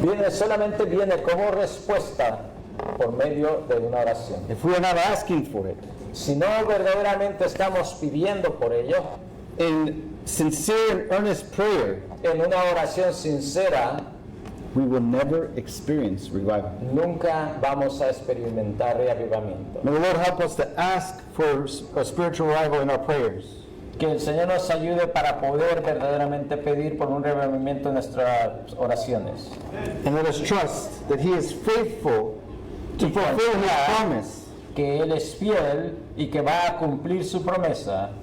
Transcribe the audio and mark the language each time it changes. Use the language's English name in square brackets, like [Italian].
[Spanish] solamente viene como respuesta por medio de una oración. [English] If we are not asking for it [Spanish] Si no verdaderamente estamos pidiendo por ello, [English] in sincere and earnest prayer, [Spanish] en una oración sincera, [English] we will never experience revival. [Spanish] nunca vamos a experimentar reavivamiento. [English] May the Lord help us to ask for a spiritual revival in our prayers. [Spanish] Que el Señor nos ayude para poder verdaderamente pedir por un reavivamiento en nuestras oraciones. [English] And let us trust that He is faithful to fulfill His promise [Spanish] Que Él es fiel y que va a cumplir su promesa